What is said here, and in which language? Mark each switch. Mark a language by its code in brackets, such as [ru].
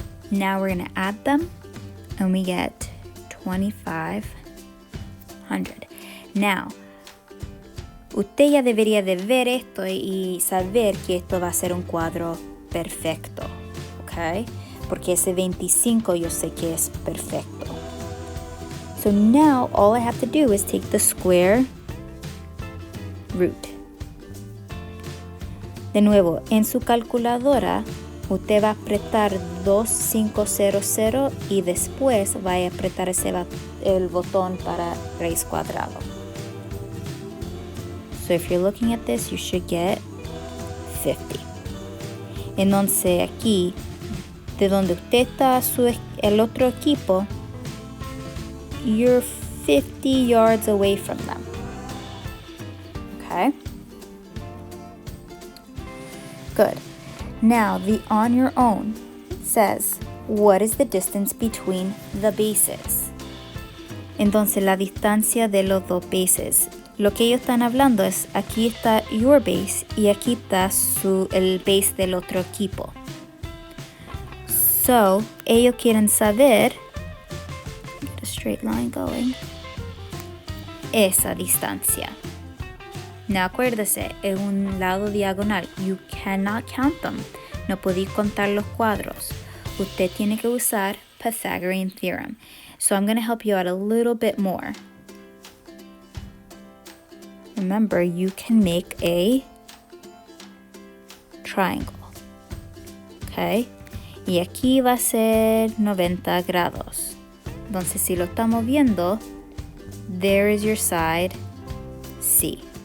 [en] Now we're going to add them, and we get 2,500. [es] Now, usted ya debería de ver esto y saber que esto va a ser un cuadro perfecto, ¿ok? Porque ese 25 yo sé que es perfecto. [en] So now all I have to do is take the square root. [es] De nuevo, en su calculadora, usted va a apretar 2500 y después va a apretar el botón para raíz cuadrado. [en] So if you're looking at this, you should get 50. [es] Entonces aquí, de donde usted está el otro equipo, you're 50 yards away from them. [en] Okay? Good. Now, the on your own says, what is the distance between the bases? [es] Entonces, la distancia de los dos bases. Lo que ellos están hablando es, aquí está your base y aquí está el base del otro equipo. [en] So, ellos quieren saber, get a straight line going, esa distancia. [es] Now, acuérdese, es un lado diagonal. You cannot count them. No podéis contar los cuadros. Usted tiene que usar Pythagorean theorem. [en] So I'm going to help you out a little bit more. Remember, you can make a triangle. [es] Okay? Y aquí va a ser 90 grados. Entonces, si lo estamos viendo, there is your side C.